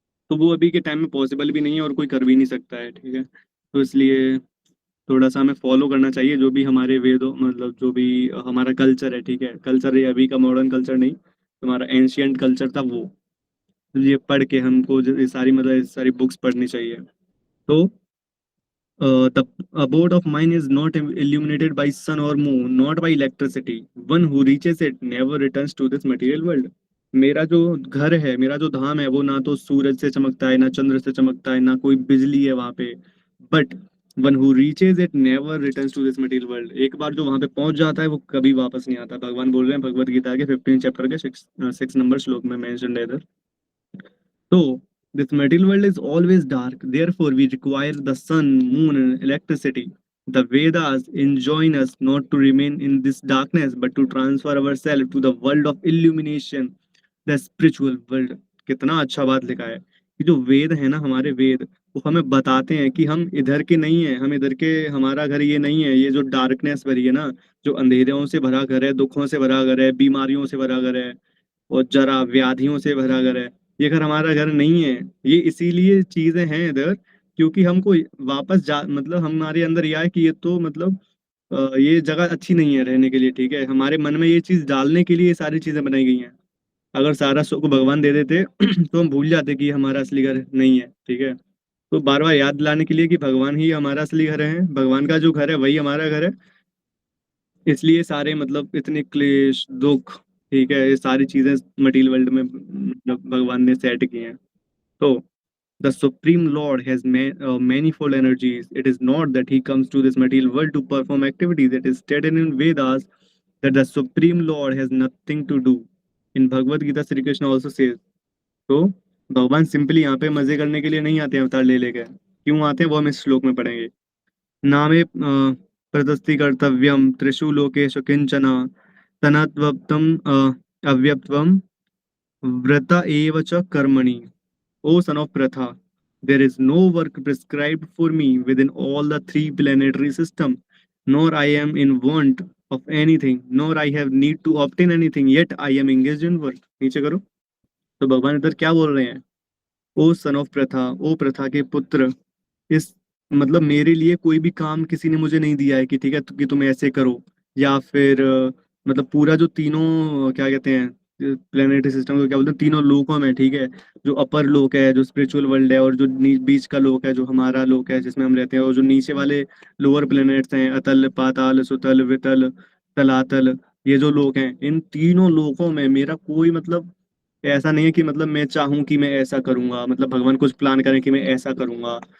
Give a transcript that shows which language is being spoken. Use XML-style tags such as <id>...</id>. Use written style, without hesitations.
<hi>तो वो अभी के टाइम में पॉसिबल भी नहीं है और कोई कर भी नहीं सकता है, ठीक है, तो इसलिए थोड़ा सा हमें फॉलो करना चाहिए जो भी हमारे वेदों मतलब जो भी हमारा कल्चर है, ठीक है, कल्चर ये अभी का मॉडर्न कल्चर नहीं, हमारा एंशियंट कल्चर था वो, ये पढ़ के हमको ये सारी मतलब ये सारी बुक्स पढ़नी चाहिए।</hi> <en>तो the abode of mine is not illuminated by sun or moon, not by electricity. One who reaches it never returns to this material world.</en> <hi>मेरा जो घर है, मेरा जो धाम है, वो ना तो सूरज से चमकता है, ना चंद्र से चमकता है, ना कोई बिजली है वहां पे, but</hi> <en>One who reaches it never returns to this material world.</en> <hi>एक बार जो वहां पे पहुंच जाता है वो कभी वापस नहीं आता। भगवान बोल रहे हैं भगवत गीता के 15 चैप्टर के 6 नंबर श्लोक में मेंशन है इधर।</hi> <en>So, this material world is always dark. Therefore, we require the sun, moon, and electricity. The Vedas enjoin us not to remain in this darkness, but to transfer ourselves to the world of illumination, the spiritual world.</en> <hi>कितना अच्छा बात लिखा है कि जो वेद है ना, हमारे वेद, वो हमें बताते हैं कि हम इधर के नहीं है, हम इधर के, हमारा घर ये नहीं है, ये जो डार्कनेस भरी है ना, जो अंधेरों से भरा घर है, दुखों से भरा घर है, बीमारियों से भरा घर है, और जरा व्याधियों से भरा घर है, ये घर हमारा घर नहीं है। ये इसीलिए चीजें हैं इधर क्योंकि हमको वापस जा, मतलब हमारे अंदर यह है कि ये तो मतलब ये जगह अच्छी नहीं है रहने के लिए, ठीक है। हमारे मन में ये चीज डालने के लिए ये सारी चीजें बनाई गई हैं। अगर सारा सुख भगवान दे देते तो हम भूल जाते कि ये हमारा असली घर नहीं है, ठीक है। तो बार बार याद दिलाने के लिए कि भगवान ही हमारा असली घर है, भगवान का जो घर है वही हमारा घर है। इसलिए सारे मतलब इतने क्लेश दुख, ठीक है, ये सारी चीजें मटीरियल वर्ल्ड में मतलब भगवान ने सेट की हैं।</hi> <en>तो the Supreme Lord has manifold energies. It is not that he comes to this material world to perform activities. It is stated in Vedas that the Supreme Lord has nothing to do. In Bhagavad Gita, Sri Krishna also says.</en> <hi>तो भगवान simply यहाँ पे मजे करने के लिए नहीं आते हैं अवतार ले लेके। क्यों आते हैं वो हम इस श्लोक में पढ़ेंगे।</hi> <sa>नामे प्रदस्ति कर्तव्यम त्रिषु लोकेषु किंचन तनत्वप्तम अव्यक्तम व्रत एव च कर्मणि।</sa> <en>O son of Pratha, there is no work prescribed for me within all the three planetary system, nor I am in want of anything, nor I have need to obtain anything, yet I am engaged in work।</en> <hi>नीचे करो। तो भगवान इधर क्या बोल रहे हैं।</hi> <en>O son of Pritha,</en> <hi>ओ प्रथा के पुत्र, इस मतलब मेरे लिए कोई भी काम किसी ने मुझे नहीं दिया है कि ठीक है कि तुम ऐसे करो, या फिर मतलब पूरा जो तीनों क्या कहते हैं प्लेनेटरी सिस्टम को क्या बोलते हैं, तीनों लोकों में, ठीक है, जो अपर लोक है जो स्पिरिचुअल वर्ल्ड है, और जो बीच का लोक है जो हमारा लोक है जिसमें हम रहते हैं, और जो नीचे वाले लोअर प्लेनेट्स हैं अतल पाताल सुतल वितल तलातल, ये जो लोक हैं, इन तीनों लोकों में मेरा कोई मतलब ऐसा नहीं है कि मतलब मैं चाहूं कि मैं ऐसा करूंगा, मतलब भगवान कुछ प्लान करें कि मैं ऐसा करूंगा।</hi>